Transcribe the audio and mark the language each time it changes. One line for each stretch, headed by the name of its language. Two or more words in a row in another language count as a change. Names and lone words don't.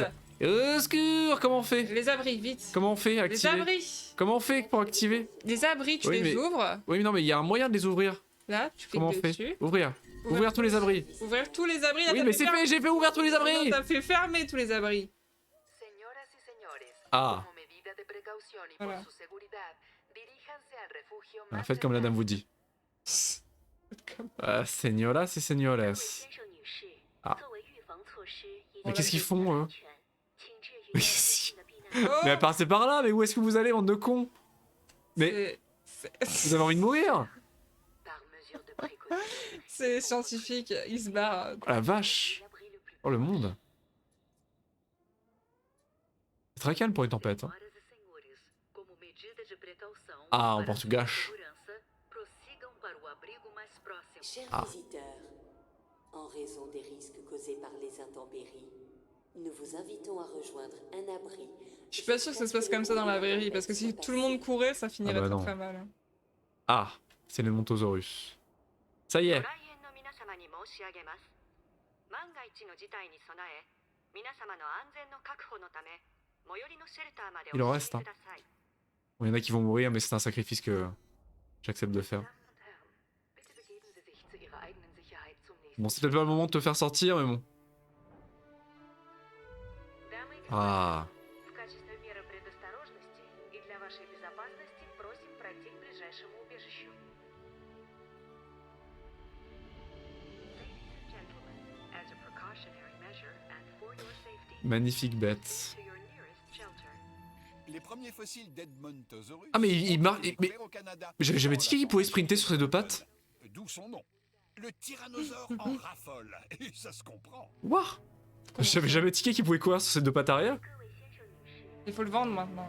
French: vite. Secours. Comment on fait? Les abris, vite. Comment on fait? Les Activer. abris. Comment on fait pour activer? Les abris, tu Oui, les mais- ouvres. Oui, mais non, mais il y a un moyen de les ouvrir. Là, tu Comment on cliques fait? dessus. Ouvrir. Ouvrir tous les abris. Ouvrir tous les abris. Là, Oui, t'as mais fait c'est fermer- fait, j'ai fait ouvrir tous les Non, abris. t'as fait fermer tous les abris.
Spanish: Señoras y señores,
French: Ah.
Spanish: como medida de precaución y
French: Voilà.
Spanish: por su seguridad, diríjanse al refugio
French: Ah,
Spanish: más
French: faites comme la dame
Spanish: cercano.
French: vous dit. Señoras et señores. Ah. Mais qu'est-ce qu'ils font, eux? Oh, Mais passez par là, mais où est-ce que vous allez, bande de cons? Mais vous avez envie de mourir? Par mesure de précaution, C'est scientifique, il se barre. Oh la vache. l'abri le plus Oh le monde. C'est très calme pour une tempête. Hein.
Portuguese: Senhoras e senhores, como medida de precaução,
French: Ah, en
Portuguese: para
French: portugais.
Portuguese: sua segurança, prossigam para o abrigo mais próximo.
French: Chers visiteurs, en raison des risques causés par les intempéries, nous vous invitons à rejoindre un abri. Je suis pas sûre que ça se passe comme ça dans la vraie vie, parce que si tout le monde courait, ça finirait Ah bah très non. très mal. Ah, c'est le Montosaurus. Ça y est.
Japanese: ご来園の皆様に申し上げます。万が一の事態に備え、皆様の安全の確保のため、最寄りのシェルターまでお
French: Il en
Japanese: 進
French: reste,
Japanese: み
French: hein.
Japanese: ください。
French: Bon, il y en a qui vont mourir, mais c'est un sacrifice que j'accepte de faire.
German: Damen und Herren, bitte begeben Sie sich zu Ihrer eigenen Sicherheit zum nächsten.
French: Bon, c'est peut-être pas le moment de te faire sortir, mais bon.
Russian: Дамы и А. господа, в качестве меры предосторожности и для вашей безопасности просим пройти к ближайшему убежищу.
English: Ladies and gentlemen, as a precautionary measure and for your safety,
French: Magnifique bête.
English: to your nearest shelter.
French: Les premiers fossiles d'Edmontosaurus. Ah, mais il ont marche- été mais- découverts au Canada. J'avais jamais dit qu'il pouvait sprinter sur ses deux pattes. D'où son nom. Le tyrannosaure en raffole. Et ça se comprend. Wouah. J'avais jamais tiqué qu'il pouvait courir sur ses deux pattes arrière. Il faut le vendre maintenant.